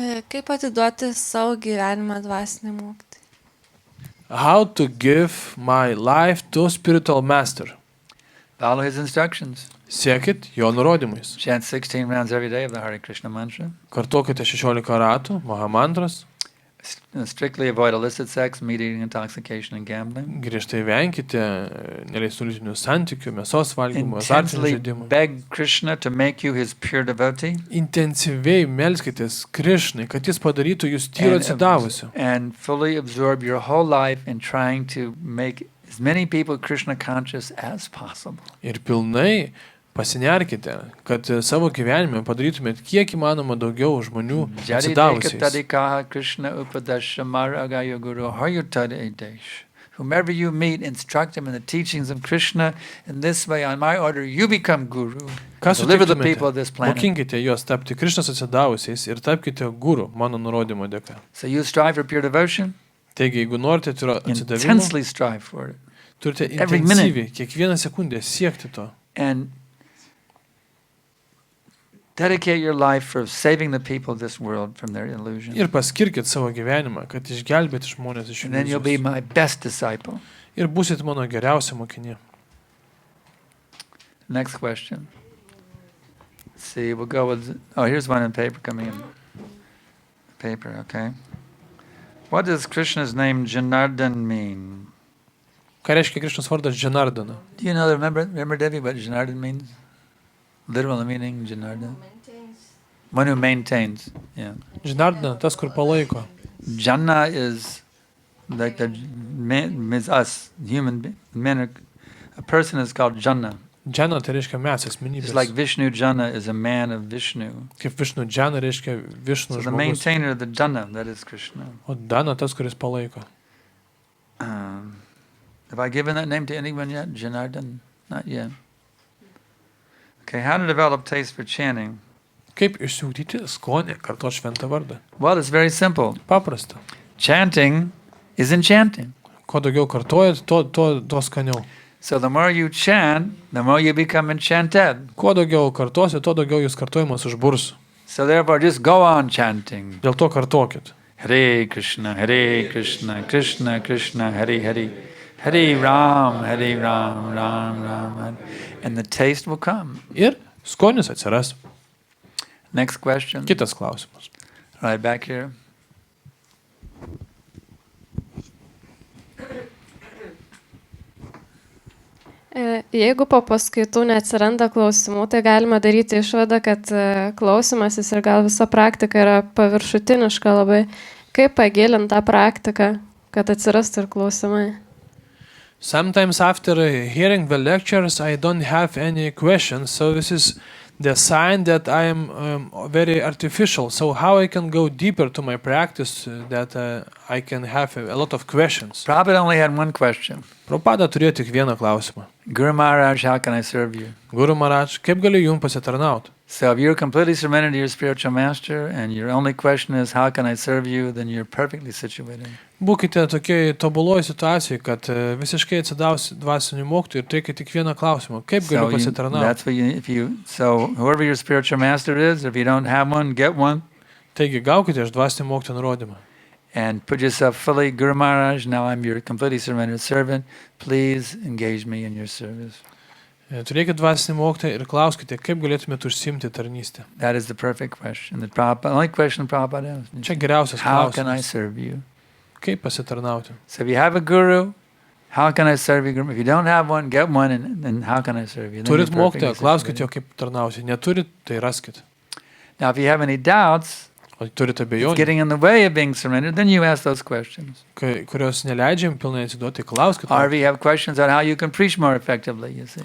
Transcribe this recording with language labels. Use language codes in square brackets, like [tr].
[lt] Kaip atiduoti savo gyvenimą dvasiniam mokytojui? [en] How to give my life to spiritual master. Follow his instructions. [lt] Siekit jo nurodymais. [en] Chant 16 rounds every day of the Hare Krishna mantra. [lt] Kartokite 16 ratų Mahamantras. [en] Strictly avoid illicit sex, meat eating, intoxication, and gambling. [lt] Griežtai venkite neleistų lytinių santykių, mėsos valgymo, azartinių [en] Intensely [lt] žaidimų. [en] beg Krishna to make you his pure devotee. [lt] Intensyviai melskitės Krišnai, kad jis padarytų jūs tyro atsidavusiu. [en] And fully absorb your whole life in trying to make as many people Krishna conscious as possible. [lt] Ir pilnai pasinerkite, kad savo gyvenime padarytumėt kiek įmanoma daugiau žmonių atsidavusiais. [sa] Jadidekatadikaha Krishna upadasha maragaya guru hayutadadesh. [en] Whomever you meet, instruct him in the teachings of Krishna. In this way, on my order, you become guru. [lt] Ką [en] Deliver the people of this [lt] sutiktumėte? [en] planet. [lt] Mokinkite juos tapti Krišnos atsidavusiais ir tapkite guru mano nurodymo dėka. [en] So you strive for pure devotion, [lt] Taigi, jeigu norite tyro atsidavimo, [en] intensely strive for it. [lt] turite [en] every [lt] intensyviai kiekvieną sekundę siekti to. [en] And dedicate your life for saving the people of this world from their illusion. [lt] Ir paskirkit savo gyvenimą, kad išgelbėti žmonės iš [en] And then you'll be [lt] iliuzijos. [en] my best disciple. [lt] Ir būsit mano geriausia mokinė. [en] Next question. Let's see, we'll go with... Oh, here's one in paper coming in. Paper, okay. What does Krishna's name Janardhan mean? [lt] Ką reiškia Krišnos vardas Janardana? [en] Do you know, remember Devi, what Janardhan means? Literal meaning, Janardhan? One who maintains, yeah. [lt] Janardana, tas, kur palaiko. [en] Janna is like the man, means us, a person is called Janna. [lt] Džana tai reiškia mes, [en] It's [lt] asmenybės. [en] like Vishnu Janna is a man of Vishnu. [lt] Kaip Višnu Džana reiškia Višnu [en] So the [lt] žmogus. [en] maintainer of the Janna, that is Krishna. [lt] O Dana tas, kuris palaiko. [en] Have I given that name to anyone yet? Janardhan? Not yet. Okay, how to develop taste for chanting? [lt] Kaip išsiugdyti skonį kartuot šventą vardą? [en] Well, it's very simple. [lt] Paprasta. [en] Chanting is enchanting. [lt] Kuo daugiau kartuojat, tuo skaniau. [en] So the more you chant, the more you become enchanted. [lt] Kuo daugiau kartuosi, tuo daugiau jūs kartuojimas užburs. [en] So therefore, just go on chanting. [lt] Dėl to kartuokit. [sa] Hare Krishna, Krishna Krishna, Hare Hare. Hare Ram, Ram Ram, Hare. [en] And the taste will come. [lt] Ir skonis atsiras. [en] Next question. [lt] Kitas klausimas. [en] Right back here. [lt] Jeigu po paskaitų neatsiranda klausimų, tai galima daryti išvadą, kad klausimasis ir gal visa praktika yra paviršutiniška labai. Kaip pagilinti tą praktiką, kad atsirastų ir klausimai? [en] Sometimes after hearing the lectures, I don't have any questions, so this is the sign that I am very artificial. So how I can go deeper to my practice that I can have a lot of questions. Prabhupada only had one question. [lt] Prabhupada turėjo tik vieną klausimą. [en] Guru Maharaj, how can I serve you? [lt] Guru Maharaj, kaip galiu jums pasitarnauti? [en] So if you're completely surrendered to your spiritual master and your only question is, how can I serve you, then you're perfectly situated. [lt] Būkite tokiai tobuloje situacijoje, kad visiškai atsidavus dvasinių mokytojų ir turėkite tik vieną klausimą. Kaip galiu pasitarnauti? [en] That's what so whoever your spiritual master is, if you don't have one, get one. [lt] Taigi gaukite iš dvasinio mokytojo nurodymą. [en] And put yourself fully, Guru Maharaj, now I'm your completely surrendered servant. Please engage me in your service. [lt] Turėkite dvasinį mokytoją ir klauskite, kaip galėtumėte užsiimti tarnystę. [en] That is the perfect question. The only question Prabhupada asks. [lt] Čia geriausias [en] How can I [lt] klausimas. [en] serve you? [lt] Kaip pasitarnauti? [en] So if you have a guru, how can I serve you? If you don't have one, get one, and then how can I serve you? Then [lt] Turit [en] you're perfectly [lt] mokytoją, klauskite jo, [en] situated. [lt] kaip tarnausi. Neturit, tai raskite. [en] Now, if you have any doubts, [lt] O turite abejonių, [en] getting in the way of being surrendered, then you ask those questions. [lt] kurios neleidžiam pilnai atsiduoti, klauskite. [en] Or if you have questions on how you can preach more effectively, you see.